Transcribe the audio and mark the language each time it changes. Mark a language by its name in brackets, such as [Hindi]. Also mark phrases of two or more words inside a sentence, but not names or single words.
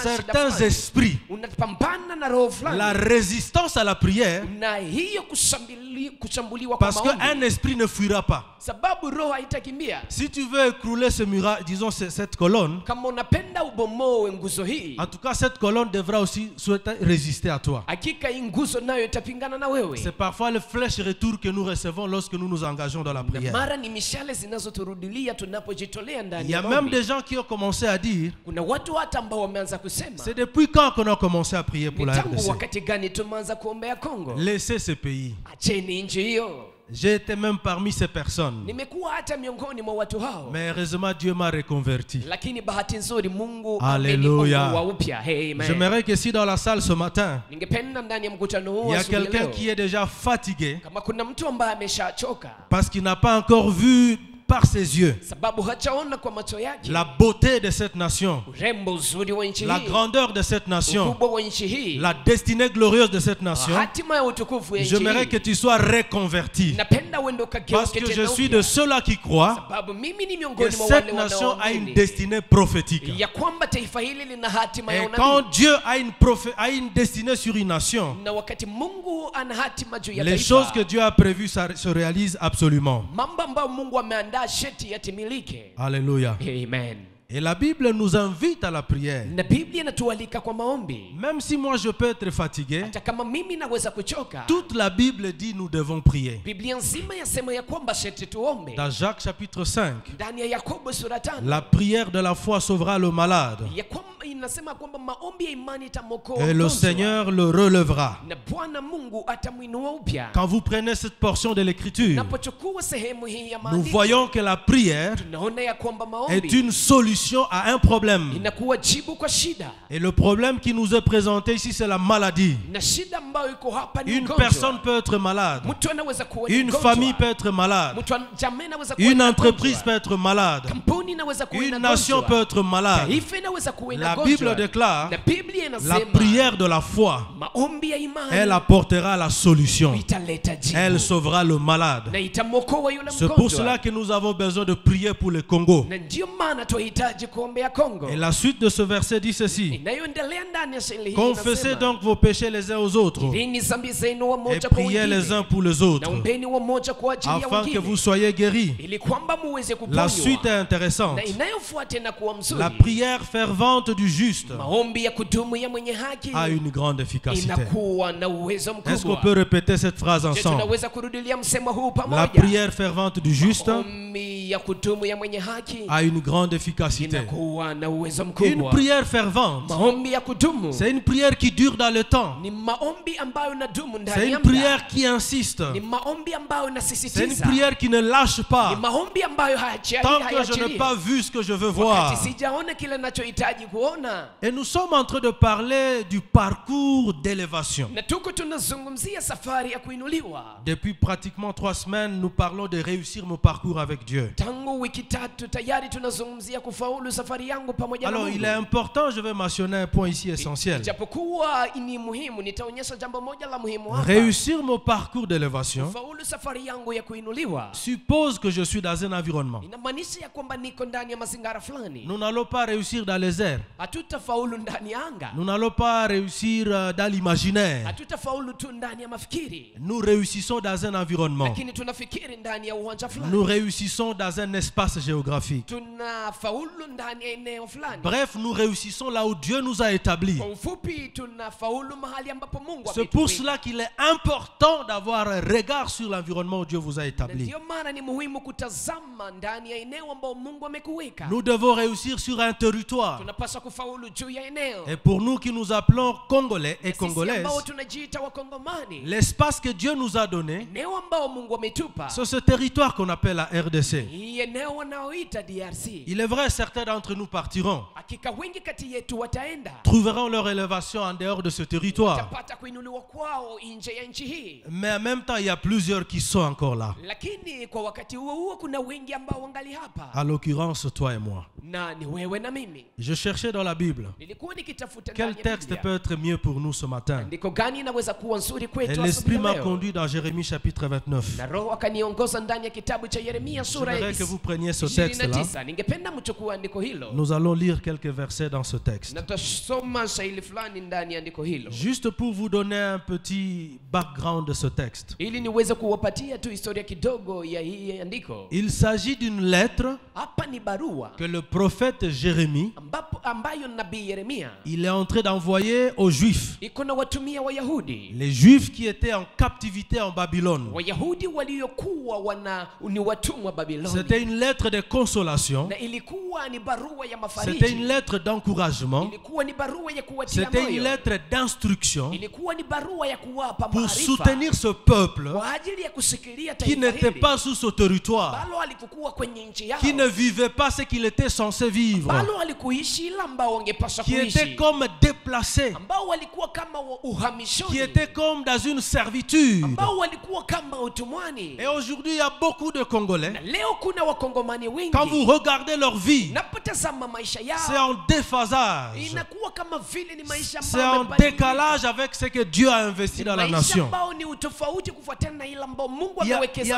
[French] certains [Swahili] fulani. [French] esprits. [Swahili] Unapambana na roho fulani. [French] La résistance à la prière, [Swahili] Na hiyo kushambuliwa kwa [French] parce qu'un [Swahili] maombi. [French] esprit ne fuira pas. [Swahili] Sababu roho haitakimbia. [French] Si tu veux écrouler ce mur, disons cette colonne, [Swahili] Kama unapenda ubomoe nguzo hii, [French] en tout cas cette colonne devra aussi souhaiter résister à toi. [Swahili] hakika hii nguzo nayo itapingana na wewe. [French] C'est parfois le flèche retour que nous recevons lorsque nous nous engageons dans la [Swahili] Na [French] prière. [Swahili] mara ni mishale zinazoturudilia tunapojitolea [French] Il [Swahili] ndani [French] y [Swahili] ya [French] a même [Swahili] maombi. [French] des gens qui ont commencé à dire, [Swahili] Kuna watu hata ambao wameanza kusema, [French] c'est depuis quand qu'on a commencé à prier pour [Swahili] ni [French] la [Swahili] tangu [French] RDC? [Swahili] wakati gani tumeanza kuombea Kongo? [French] Laissez ce pays. [Swahili] Acheni nchi hiyo. [French] J'ai été même parmi ces personnes. [Swahili] Nimekuwa hata miongoni mwa watu hao. [French] Mais heureusement, Dieu m'a reconverti. [Swahili] Lakini bahati nzuri Mungu [French] Alléluia. [Swahili] amenikomboa upya. [French] Amen. J'aimerais que si dans la salle ce matin, [Swahili] Ningependa ndani ya mkutano huu [French] il y a [Swahili] asubuhi [French] quelqu'un [Swahili] leo, [French] qui est déjà fatigué [Swahili] kama kuna mtu ambaye ameshachoka [French] parce qu'il n'a pas encore vu par ses yeux [Swahili] sababu hajaona kwa macho yake [French] la beauté de cette nation, [Swahili] urembo uzuri wa nchi [French] la [Swahili] hii, [French] grandeur de cette nation, [Swahili] ukubwa wa nchi hii, [French] la destinée glorieuse de cette nation, [Swahili] hatima ya utukufu ya nchi [French] j'aimerais que [Swahili] hii. [French] tu sois reconverti. [Swahili] Napenda uende [French] Parce [Swahili] ukageuke [French] que je [Swahili] tena [French] suis [Swahili] upya. [French] de ceux-là qui croient [Swahili] Sababu mimi ni [French] que [Swahili] miongoni mwa [French] cette [Swahili] wale [French] nation a une [Swahili] wanaoamini [French] destinée prophétique. [Swahili] ya kwamba taifa hili lina hatima ya [French] Et quand [Swahili] unabii. [French] Dieu a une destinée sur une nation, [Swahili] Na wakati Mungu ana hatima juu ya [French] les choses que [Swahili] taifa, [French] Dieu a prévues se réalisent absolument. [Swahili] mambo ambayo Mungu ameandaa sheti yatimilike. [French] Alléluia. Amen. Et la Bible nous invite à la prière. [Swahili] Na Biblia inatualika kwa maombi. [French] Même si moi je peux être fatigué, [Swahili] Hata kama mimi naweza kuchoka, [French] toute la Bible dit nous devons prier. [Swahili] Biblia nzima yasema ya kwamba sheti tuombe. [French] Dans Jacques chapitre 5, [Swahili] Ndani ya Yakobo sura 5 [French] la prière de la foi sauvera le malade [Swahili] ya kwamba inasema kwamba maombi ya imani itamwokoa [French] et le [Swahili] mgonjwa. [French] Seigneur le relèvera. [Swahili] Na Bwana Mungu atamwinua upya. [French] Quand vous prenez cette portion de l'écriture, [Swahili] Napochukua sehemu hii ya [French] nous [Swahili] maandiko, [French] voyons que la prière [Swahili] tunaona ya kwamba [French] est [Swahili] maombi [French] une solution à un problème. [Swahili] inakuwa jibu kwa shida. [French] Et le problème qui nous est présenté ici, c'est la maladie. [Swahili] Na shida ambayo iko hapa ni [French] Une [Swahili] ugonjwa. [French] personne peut être malade. [Swahili] Mtu anaweza kuwa ni [French] Une [Swahili] mgonjwa. [French] famille peut être malade. [Swahili] Mtu jamii anaweza kuwa [French] Une [Swahili] ni [French] entreprise [Swahili] mgonjwa. [French] peut être malade. [Swahili] Kampuni inaweza kuwa [French] Une [Swahili] ina [French] nation [Swahili] gonjwa. [French] peut être malade. [Swahili] Taifa inaweza kuwa ina [French] La [Swahili] gonjwa. [French] Bible déclare, [Swahili] Na Biblia [French] la [Swahili] inasema [French] prière de la foi, [Swahili] maombi ya imani [French] elle apportera la solution. [Swahili] italeta jibu. [French] Elle sauvera le malade. [Swahili] Na itamwokoa yule [French] C'est pour [Swahili] mgonjwa. [French] cela que nous avons besoin de prier pour le Congo. [Swahili] Na ndio maana tunahitaji kuombea Kongo. [French] Et la suite de ce verset dit ceci: [Swahili] Inayoendelea ndani ya shairi hii [French] confessez [Swahili] inasema, [French] donc vos péchés les uns aux autres [Swahili] Irini zambi zenu [French] et [Swahili] wamoja kwa [French] priez les uns [Swahili] wengine. [French] pour les [Swahili] Na [French] autres [Swahili] ombeni wamoja kwa ajili ya [French] afin que vous [Swahili] wengine. [French] soyez guéris. [Swahili] Ili kwamba muweze [French] La suite est [Swahili] kuponywa. [French] intéressante. [Swahili] Na inayofuata inakuwa mzuri. [French] La prière fervente du juste [Swahili] Maombi ya kudumu ya mwenye haki [French] a une grande efficacité. [Swahili] inakuwa na uwezo [French] Est-ce qu'on [Swahili] mkubwa. [French] peut répéter cette phrase Je ensemble? [Swahili] tunaweza kurudilia msemo huu [French] La [Swahili] pamoja. [French] prière fervente du juste [Swahili] Maombi ya kudumu ya mwenye haki [French] a une grande efficacité. [Swahili] inakuwa na uwezo [French] Une [Swahili] mkubwa. [French] prière fervente, [Swahili] Maombi ya kudumu [French] c'est une prière qui dure dans le temps. [Swahili] ni maombi ambayo inadumu [French] C'est [Swahili] ndani ya [French] une [Swahili] muda. [French] prière qui insiste. [Swahili] Ni maombi ambayo [French] C'est une [Swahili] inasisitiza. [French] prière qui ne lâche [Swahili] Ni [French] pas. [Swahili] maombi ambayo [French] Tant que je n'ai pas vu ce que je veux voir. [Swahili] wakati sijaona kile ninachohitaji kuona. [French] Et nous sommes en train de parler du parcours d'élévation. [Swahili] Na tuko tunazungumzia safari ya kuinuliwa. [French] Depuis pratiquement 3 semaines, nous parlons de réussir mon parcours avec Dieu. [Swahili] Tangu wiki 3 tayari tunazungumzia kufaulu safari yangu pamoja na [French] Alors, [Swahili] Mungu. [French] il est important, je vais mentionner un point ici essentiel. [Swahili] Japokuwa ni muhimu, nitaonyesha jambo moja la muhimu hapa. [French] Réussir mon parcours d'élévation [Swahili] Kufaulu safari yangu ya kuinuliwa [French] suppose que je suis dans un environnement. [Swahili] inamaanisha ya kwamba niko ndani ya mazingira fulani. [French] Nous n'allons pas réussir dans les airs. [Swahili] Hatutafaulu ndani ya anga. [French] Nous n'allons pas réussir dans l'imaginaire. [Swahili] Hatutafaulu tu ndani ya mafikiri. [French] Nous réussissons dans un environnement. [Swahili] Lakini tunafikiri ndani ya uwanja fulani. [French] Nous réussissons dans un espace géographique. [Swahili] Tunafaulu ndani ya eneo fulani. [French] Bref, nous réussissons là où Dieu nous a établis. [Swahili] Kwa ufupi tunafaulu mahali ambapo Mungu [French] C'est pour [Swahili] ametuweka. [French] cela qu'il est important d'avoir un regard sur l'environnement où Dieu vous a [Swahili] Na [French] établi. [Swahili] ndio maana ni muhimu kutazama ndani ya eneo ambao Mungu amekuweka. [French] Nous devons réussir sur un territoire. [Swahili] Tunapaswa kufaulu juu ya eneo. [French] Et pour Pour nous qui nous appelons Congolais et [Swahili] Sisi [French] Congolaises, [Swahili] ambao tunajiita Wakongomani, [French] l'espace que Dieu nous a donné, [Swahili] eneo ambao Mungu ametupa, [French] c'est ce territoire qu'on appelle la RDC. [Swahili] hii eneo wanaoita DRC. [French] Il est vrai, certains d'entre nous partiront, [Swahili] Hakika wengi kati yetu wataenda, [French] trouveront leur élévation en dehors de ce territoire. [Swahili] watapata kuinuliwa kwao nje ya nchi hii. [French] Mais en même temps, il y a plusieurs qui sont encore là. [Swahili] Lakini kwa wakati huo huo kuna wengi ambao wangali hapa, [French] À l'occurrence, toi et moi. [Swahili] na ni wewe na mimi. [French] Je cherchais dans la Bible. [Swahili] Nilikuwa nikitafuta [French] Quel [Swahili] ndani ya [French] texte [Swahili] Biblia, [French] peut être mieux pour nous ce matin? [Swahili] andiko gani inaweza kuwa nzuri [French] Et [Swahili] kwetu [French] l'Esprit [Swahili] asubuhi [French] m'a [Swahili] leo? [French] conduit dans Jérémie chapitre 29. [Swahili] Na Roho akaniongoza ndani ya kitabu cha Yeremia sura ya J'aimerais que vous preniez ce texte-là. 29. Ningependa mchukue andiko hilo [French] Nous allons lire quelques versets dans ce texte. [Swahili] na tutasoma shairi fulani ndani ya andiko hilo, [French] Juste pour vous donner un petit background de ce texte. [Swahili] ili niweze kuwapatia tu historia kidogo ya hii andiko. [French] Il s'agit d'une lettre [Swahili] Hapa ni barua [French] que le prophète Jérémie, [Swahili] ambayo nabii Yeremia [French] il est en train d'envoyer aux Juifs. [Swahili] iko na watumia Wayahudi, [French] Les Juifs qui étaient en captivité en Babylone. [Swahili] Wayahudi waliokuwa ni watumwa Babiloni, [French] C'était une lettre de consolation. [Swahili] na ilikuwa ni barua ya [French] C'était une [Swahili] mafariji, [French] lettre d'encouragement. [Swahili] ilikuwa ni barua ya kuwatia [French] C'était une [Swahili] moyo, [French] lettre d'instruction [Swahili] ilikuwa ni barua ya kuwapa [French] pour [Swahili] maarifa [French] soutenir ce peuple [Swahili] kwa ajili ya kushikilia [French] qui [Swahili] taifa [French] n'était [Swahili] hili [French] pas sous ce territoire, [Swahili] ambalo alikuwa kwenye nchi yao, [French] qui ne vivait pas ce qu'il était censé vivre, [Swahili] ambalo alikuishi ila ambao wangepaswa [French] qui était [Swahili] kuishi, [French] comme déplacé, [Swahili] ambao walikuwa kama [French] qui [Swahili] uhamishoni, [French] était comme dans une servitude. [Swahili] ambao walikuwa kama utumwani. [French] Et aujourd'hui, il y a beaucoup de [Swahili] Na [French] Congolais. [Swahili] leo kuna wakongomani wengi, [French] Quand vous regardez leur vie, [Swahili] napotazama maisha [French] c'est [Swahili] yao [French] en déphasage. [Swahili] inakuwa kama vile ni maisha [French] C'est [Swahili] ambayo [French] en [Swahili] yamebadilika. [French] décalage avec ce que Dieu a investi dans la [Swahili] Maisha [French] nation. [Swahili] ambao ni utofauti kufuatana na ile ambao Mungu [French] Il y a [Swahili] amewekeza